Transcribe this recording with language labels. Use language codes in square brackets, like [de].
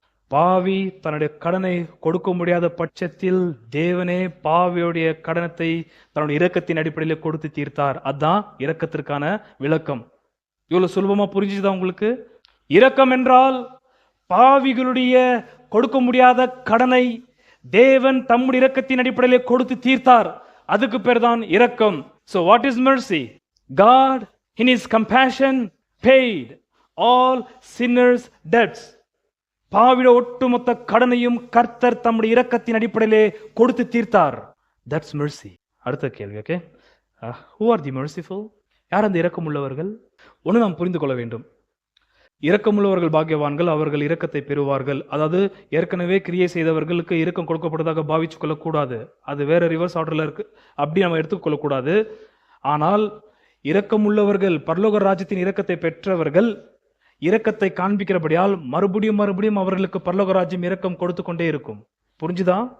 [ta] பாவி தன்னுடைய கடனை கொடுக்க முடியாத பட்சத்தில் தேவனே பாவியுடைய கடனத்தை தன்னுடைய இரக்கத்தின் அடிப்படையில் கொடுத்து தீர்த்தார். அதுதான் இரக்கத்திற்கான விளக்கம். இவ்வளவு சுலபமா புரிஞ்சுதா உங்களுக்கு? இரக்கம் என்றால் பாவிகளுடைய கொடுக்க முடியாத கடனை தேவன் தம்முடைய இரக்கத்தின் அடிப்படையில் கொடுத்து தீர்த்தார். அதுக்கு பேர் தான் இரக்கம். [en] So what is mercy? God in his compassion paid all sinners' debts. [ta] பாவிட ஒட்டுமொத்த கடனையும் கர்த்தர் தம்முடைய இரக்கத்தின் அடிப்படையிலே கொடுத்து தீர்த்தார். [en] That's mercy. [ta] அடுத்த கேள்வி. [en] Okay, who are the merciful? [ta] யார் அந்த இரக்கம் உள்ளவர்கள்? ஒன்று நாம் புரிந்து கொள்ள வேண்டும். இரக்கமுள்ளவர்கள் பாக்கியவான்கள், அவர்கள் இரக்கத்தை பெறுவார்கள். அதாவது ஏற்கனவே கிரியை செய்தவர்களுக்கு இரக்கம் கொடுக்கப்படுவதாக பாவிச்சு கொள்ளக்கூடாது. அது வேற ரிவர்ஸ் ஆர்டர்ல இருக்கு, அப்படி நம்ம எடுத்துக்கொள்ளக்கூடாது. ஆனால் இரக்கமுள்ளவர்கள், பரலோக ராஜ்யத்தின் இரக்கத்தை பெற்றவர்கள் இரக்கத்தை காண்பிக்கிறபடியால் மறுபடியும் மறுபடியும் அவர்களுக்கு பரலோக ராஜ்யம் இரக்கம் கொடுத்து கொண்டே இருக்கும். புரிஞ்சுதா?